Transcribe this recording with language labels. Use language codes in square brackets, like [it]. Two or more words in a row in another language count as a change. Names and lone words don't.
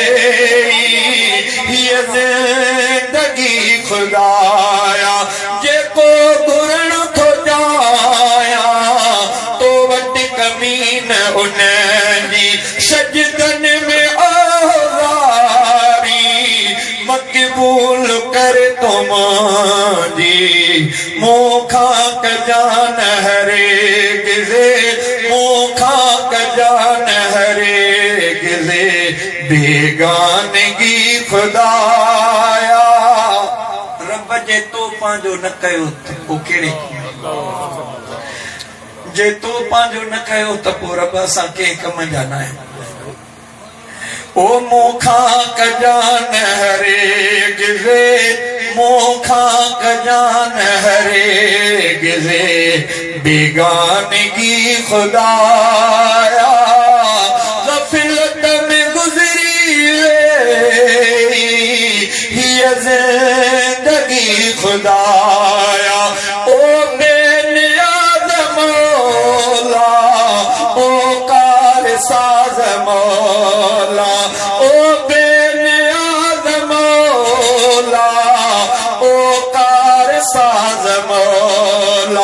[sd] हीअ ज़िंदगी खुदाया जेको घुरण थो चाहियां तो वटि कमी न उनजी सजदन में आज़ारी मक़बूल कर तुम जी मूंखा कजान हरे गिज़े मूंखा कजान हरे गिज़े बेगानगी खुदाया। रब जे तो पांजो न कयो त पोइ कहिड़े जे तो पांजो न कयो त पोइ रब असां कंहिं कम जा न आहियूं। ओ मूंखा कजान हरे गिज़े, मूंखा कजान हरे गिज़े, बेगानगी खुदाया। [hi] गफलत में गुजरी ये जिंदगी खुदाया। [sd] ओ बेनियाज़ मौला, ओ कार साज़ मौला, ओ बेनियाज़ मौला, ओ कार साज़ मौला।